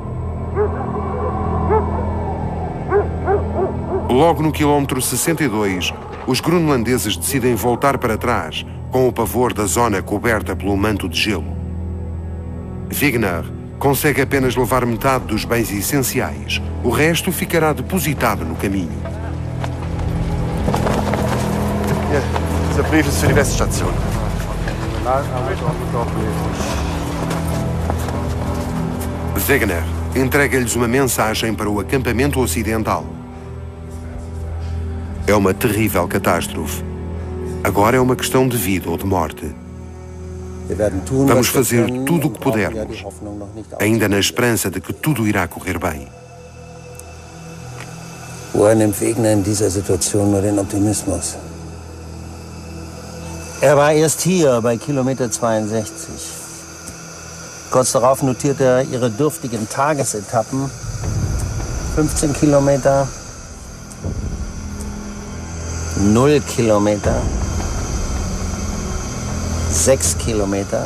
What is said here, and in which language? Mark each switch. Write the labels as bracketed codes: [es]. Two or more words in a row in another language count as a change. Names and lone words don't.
[pt] Logo no quilómetro 62, os groenlandeses decidem voltar para trás, com o pavor da zona coberta pelo manto de gelo. Wegener consegue apenas levar metade dos bens essenciais. O resto ficará depositado no caminho. [de] Dieser Brief ist für die Weststation. [pt] Wegener entrega-lhes uma mensagem para o acampamento ocidental. É uma terrível catástrofe. Agora é uma questão de vida ou de morte. Vamos fazer tudo o que pudermos, ainda na esperança de que tudo irá correr bem. [de] Woher nimmt Wegener in dieser Situation nur den Optimismus? Er war erst hier bei Kilometer 62. Kurz darauf notiert er ihre dürftigen Tagesetappen. 15 Kilometer, 0 Kilometer, 6 Kilometer.